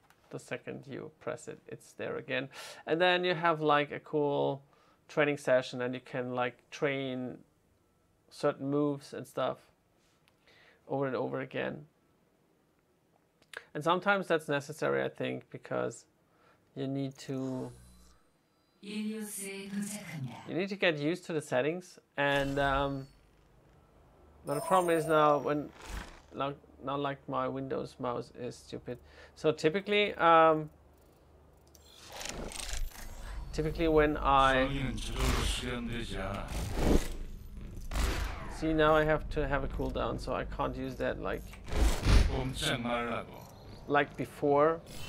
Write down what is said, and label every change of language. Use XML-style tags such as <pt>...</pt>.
<en>The second you press it, it's there again. And then you have like a cool training session, and you can like train certain moves and stuff over and over again. And sometimes that's necessary, I think, because you need to</en> <ko>일리오스에 도착합니다.</ko> <en>get used to the settings, and But the problem is now when not like my Windows mouse is stupid. So typically when I</en> <ko>성인은 저절로 수련되지 않아.</ko> <en>see, now I have to have a cooldown, so I can't use that</en> <ko>꼼짝 말라고.</ko> <en>like before.</en>